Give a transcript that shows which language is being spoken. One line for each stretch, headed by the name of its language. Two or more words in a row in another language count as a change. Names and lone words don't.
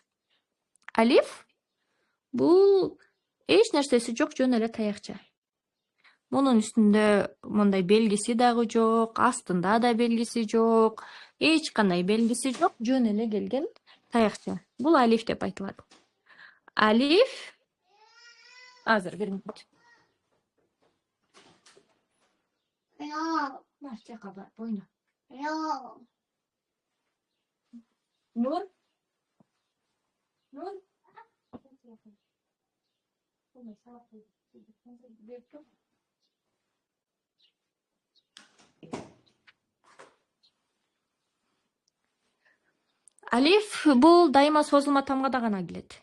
Kyrgyz: Алиф бул эч нерсеси жок, жөн эле таякча. Мунун үстүндө мындай белгиси дагы жок, астында да белгиси жок, эч кандай белгиси жок, жөн эле келген таякча. Бул алиф деп айтылат. Алиф азыр бир мүнөт. Ро. Марчака бар, бойна. Ро. Нур. Нур. Алиф бул дайыма созулма тамгада гана келет.